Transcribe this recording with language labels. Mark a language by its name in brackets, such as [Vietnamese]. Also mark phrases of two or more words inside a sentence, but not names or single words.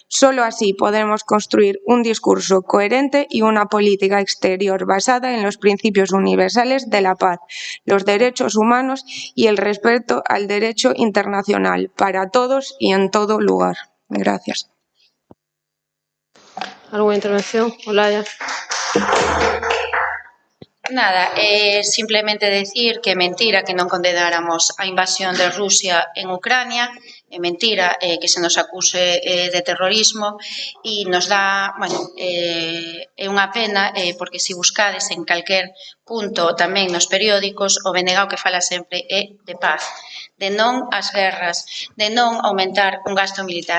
[Spanish] Solo así podremos construir un discurso coherente y una política exterior basada en los principios universales de la paz, los derechos humanos y el respeto al derecho internacional para todos y en todo lugar. Gracias. [Galician] Algunha intervención? Olaya. Nada, simplemente decir que é mentira que non condenáramos a invasión de Rusia en Ucrania, é mentira que se nos acuse de terrorismo e nos dá, bueno, é unha pena porque se buscades en calquer punto tamén nos periódicos o BNG o que fala sempre é de paz, de non ás guerras, de non aumentar un gasto militar.